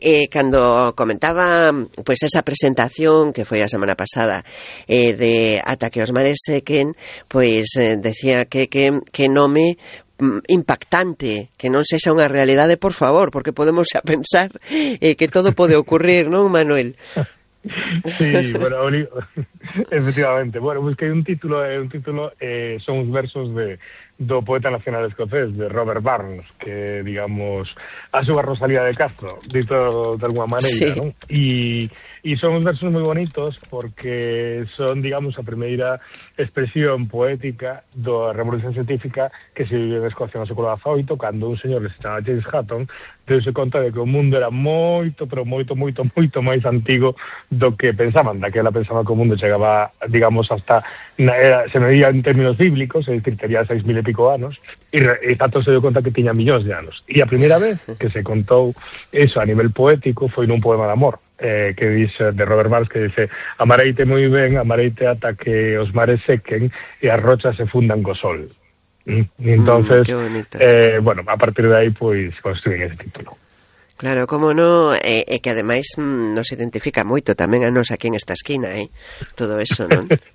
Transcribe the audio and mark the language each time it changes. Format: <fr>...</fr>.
<gl>Cando comentaba pues esa presentación que foi a semana pasada, de Ata que os mares sequen, pues decía que nome impactante, que non sexa unha realidade, por favor, porque podemos a pensar que todo pode ocurrir, non, Manuel?</gl> <es>Sí, bueno, efectivamente. Bueno, pues que hay un título, son unos versos de do poeta nacional escocés, de Robert Burns, que, digamos, a su Rosalía de Castro, dito de alguna manera, sí. ¿No? Y son unos versos muy bonitos porque son, digamos, a primera expresión poética de la revolución científica que se vivió en Escocia en el siglo XVIII, cuando un señor que se llamaba James Hutton deuse cuenta de que el mundo era</es> <gl>moito, pero moito, moito, moito</gl> <es>más antiguo</es> <gl>do que pensaban, daquela pensaban</gl> <es>que el mundo llegaba, digamos, hasta, se medía en términos bíblicos, es decir, tenía 6.000 e pico anos, e tanto se dio cuenta que tenía millones de anos. Y a primera vez que se contó eso a nivel poético fue en un poema de amor, que dice de Robert Burns, que dice: amareite muy bien,</es> <gl>amareite ata que os mares sequen y as rochas se fundan co sol.</gl> <es>Entonces, bueno, a partir de ahí pues construí ese título.</es> <gl>Claro, como no, que ademais nos identifica moito tamén a nos aquí en esta esquina, todo eso, non?</gl>